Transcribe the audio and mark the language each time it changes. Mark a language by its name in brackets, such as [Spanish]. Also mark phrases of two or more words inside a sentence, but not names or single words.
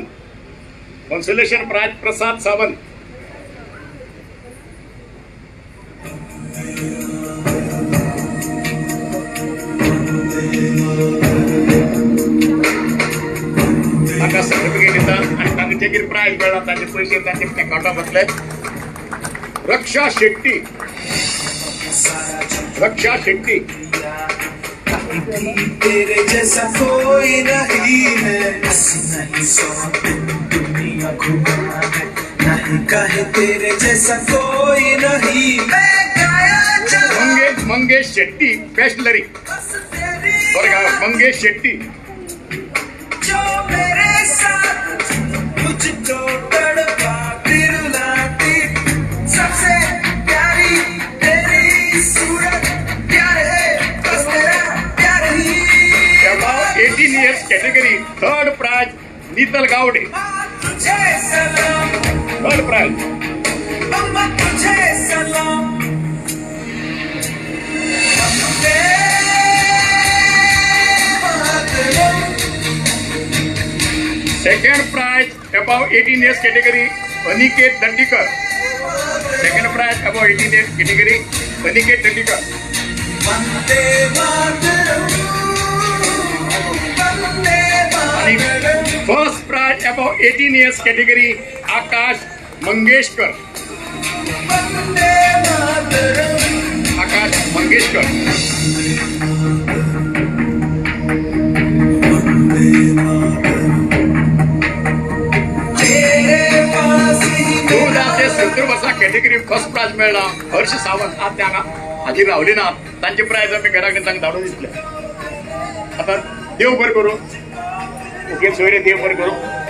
[English] consolation prize [Konkani] प्रसाद सावंत. ताका सर्टिफिकेट दितात आणि तांचे कितें प्रायज मेळ्ळा ताचे पयशे तांचे अकाउंटांत वतले. रक्षा शेट्टी [Hindi] तेरे जैसा कोई नहीं है नहीं सौ दुनिया घुमा है नहीं कहे तेरे जैसा कोई नहीं. [English] मंगेश शेट्टी best lyric मंगेश शेट्टी. [Hindi] जो मेरे साथ मुझको तड़पा दिलाती सबसे प्यारी तेरी सूरत प्यार है बस तेरा प्यार ही. [English] About 18 years category third prize नीतल गावडे. [Hindi] तुझे सलाम [English] third prize. [Hindi] अम्मा तुझे सलाम. [English] Second prize above 18 years category अनिकेत दंडीकर. Second prize above 18 years category अनिकेत दंडीकर. [Hindi] वंदे मातरम वंदे मातरम. [English] First prize above 18 years category आकाश मंगेशकर. [Hindi] वंदे मातरम. आकाश मंगेशकर. तेरे पास ही [Konkani] 14 ते 17 वर्सां [English] category first prize [Konkani] मेळ्ळा हर्ष सावंत. आज त्या हाजीर रावले ना तांचे प्राइज आमी घरा कडेन तांकां धाडून दितले. आतां देव बरें करूं. ओके सोयरे देव बरें करूं.